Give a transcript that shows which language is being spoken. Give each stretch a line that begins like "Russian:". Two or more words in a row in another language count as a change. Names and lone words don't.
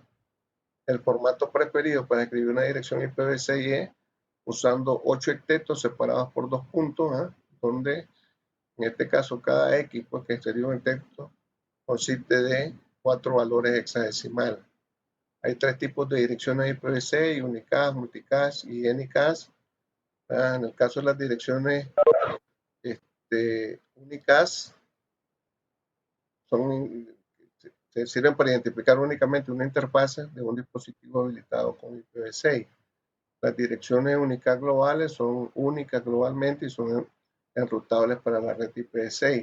Spanish: El formato preferido para escribir una dirección IPv6 es usando 8 octetos separados por 2 puntos, donde en este caso cada X, pues, que sería un octeto, consiste de 4 valores hexadecimales. Hay 3 tipos de direcciones IPv6: unicast, multicast y anycast. En el caso de las direcciones unicast, se sirven para identificar únicamente una interfase de un dispositivo habilitado con IPv6. Las direcciones unicast globales son únicas globalmente y son enrutables para la red IPv6.